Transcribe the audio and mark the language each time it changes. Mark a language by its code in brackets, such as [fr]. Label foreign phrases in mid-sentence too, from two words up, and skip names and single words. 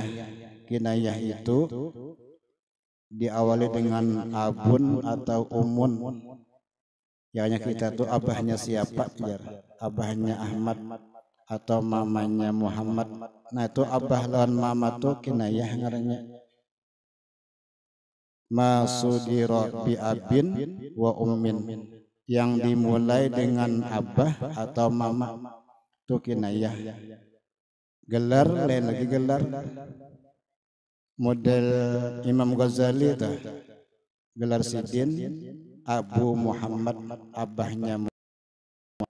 [bjn] Kinayah itu diawali dengan abun atau umun. Yanya kita tuh abahnya siapa ya? Abahnya Ahmad atau mamanya Muhammad. Nah itu abah lawan mama tuh kinayah ngarannya. [ar] ما صدر بأب وأم, [bjn] yang dimulai dengan abah atau mama itu kinayah. Gelar lain lagi gelar. Model Imam Ghazali itu gelar sidin Abu Muhammad, abahnya Muhammad.